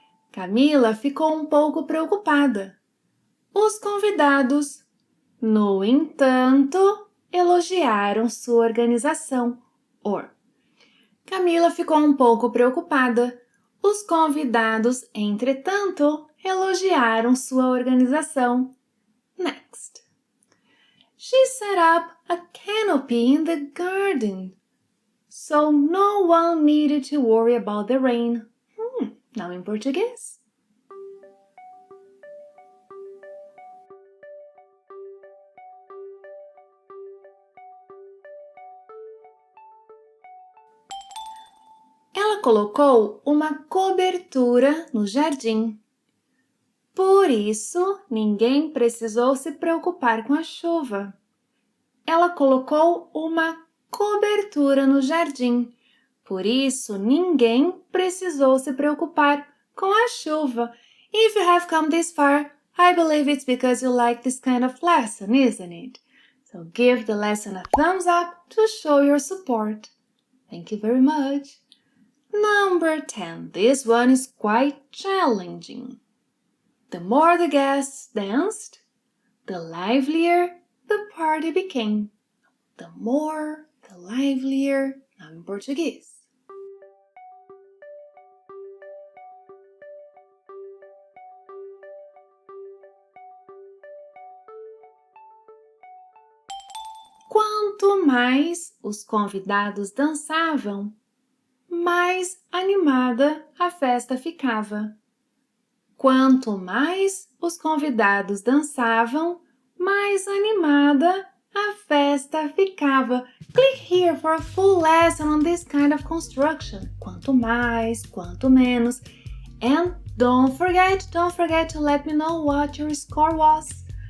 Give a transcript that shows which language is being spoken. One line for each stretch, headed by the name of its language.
Portuguese: Camila ficou um pouco preocupada. Os convidados, no entanto, elogiaram sua organização. Or, Camila ficou um pouco preocupada. Os convidados, entretanto, elogiaram sua organização.
English: Next. She set up a canopy in the garden, so no one needed to worry about the rain. Now in Portuguese.
Portuguese: Ela colocou uma cobertura no jardim. Por isso, ninguém precisou se preocupar com a chuva. Ela colocou uma cobertura no jardim. Por isso, ninguém precisou se preocupar com a chuva.
English: If you have come this far, I believe it's because you like this kind of lesson, isn't it? So give the lesson a thumbs up to show your support. Thank you very much. Number 10. This one is quite challenging. The more the guests danced, the livelier the party became. The more, the livelier. Now in Portuguese.
Portuguese: Quanto mais os convidados dançavam, mais animada a festa ficava. Quanto mais os convidados dançavam, mais animada a festa ficava.
English: Click here for a full lesson on this kind of construction.
Portuguese: Quanto mais, quanto menos.
English: And don't forget to let me know what your score was.